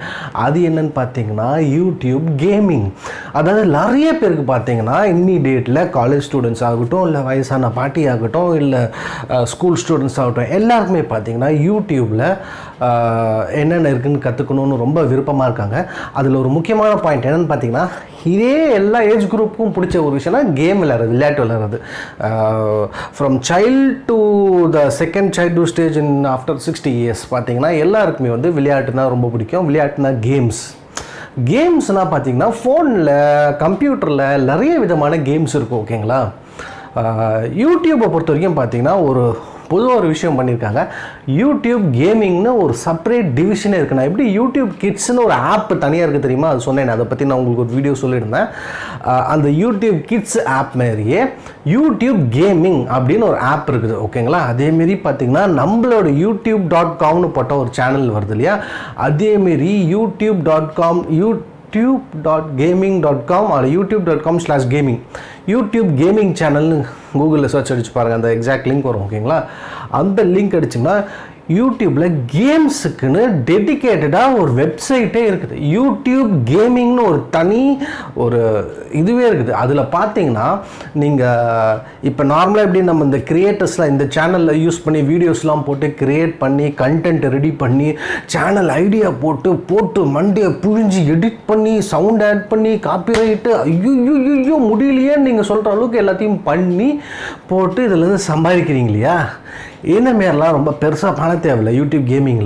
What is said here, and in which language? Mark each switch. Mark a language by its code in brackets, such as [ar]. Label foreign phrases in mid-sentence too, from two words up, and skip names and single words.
[ta] அது என்னென்னு பார்த்தீங்கன்னா யூடியூப் கேமிங். அதாவது நிறைய பேருக்கு பார்த்தீங்கன்னா இன்னி டேட்டில் [en] college students [ta] ஆகட்டும், இல்லை வயசான பாட்டி ஆகட்டும், இல்லை [en] school students [ta] ஆகட்டும், எல்லாருக்குமே பார்த்தீங்கன்னா யூடியூப்பில் என்னென்ன இருக்குதுன்னு கற்றுக்கணுன்னு ரொம்ப விருப்பமாக இருக்காங்க. அதில் ஒரு முக்கியமான பாயிண்ட் என்னென்னு பார்த்தீங்கன்னா, இதே எல்லா [en] age groupukkum [ta] பிடிச்ச ஒரு விஷயம்னா கேம் விளையாட்டு விளையாடுறது. [en] from child to the second child stage in after 60 years [ta] பார்த்தீங்கன்னா எல்லாருக்குமே வந்து விளையாட்டுனா ரொம்ப பிடிக்கும். விளையாட்டுனா கேம்ஸ்னால் பார்த்தீங்கன்னா ஃபோனில், கம்ப்யூட்டரில் நிறைய விதமான கேம்ஸ் இருக்கும். ஓகேங்களா, யூடியூப்பை பொறுத்த வரைக்கும் பார்த்தீங்கன்னா பொதுவாக ஒரு விஷயம் பண்ணியிருக்காங்க. யூடியூப் கேமிங்னு ஒரு [en] separate divisione [ta] இருக்குது. நான் எப்படி யூடியூப் கிட்ஸ்னு ஒரு ஆப் தனியாக இருக்குது தெரியுமா, அது சொன்னேன். அதை பற்றி நான் உங்களுக்கு ஒரு வீடியோ சொல்லியிருந்தேன். அந்த யூடியூப் கிட்ஸ் ஆப் மாதிரியே யூடியூப் கேமிங் அப்படின்னு ஒரு ஆப் இருக்குது. ஓகேங்களா, அதேமாரி பார்த்தீங்கன்னா நம்மளோட யூடியூப்.comனு போட்ட ஒரு சேனல் வருது இல்லையா, அதேமாரி யூடியூப்.com youtube.gaming.com or youtube.com/gaming யூடியூப் கேமிங் சேனல்னு கூகுளில் சர்ச் அடிச்சு பாருங்கள், அந்த [en] exact link [ta] வரும். ஓகேங்களா, அந்த லிங்க் அடிச்சிங்கன்னா யூடியூப்பில் கேம்ஸுக்குன்னு டெடிக்கேட்டடாக ஒரு வெப்சைட்டே இருக்குது. யூடியூப் கேமிங்னு ஒரு தனி ஒரு இதுவே இருக்குது. அதில் பார்த்தீங்கன்னா நீங்கள் இப்போ நார்மலாக எப்படி நம்ம இந்த கிரியேட்டர்ஸ்லாம் இந்த சேனலில் யூஸ் பண்ணி வீடியோஸ்லாம் போட்டு க்ரியேட் பண்ணி கண்டென்ட் ரெடி பண்ணி [en] channel idea [ta] போட்டு மண்டியை புழிஞ்சு எடிட் பண்ணி [en] sound add [ta] பண்ணி காப்பிரைட்டு ஐயோ முடியலையே நீங்கள் சொல்கிற அளவுக்கு எல்லாத்தையும் பண்ணி போட்டு இதில் சம்பாதிக்கிறீங்க இல்லையா, இந்த மாரிலாம் ரொம்ப பெருசாக பணம் தேவையில்லை யூடியூப் கேமிங்கில்.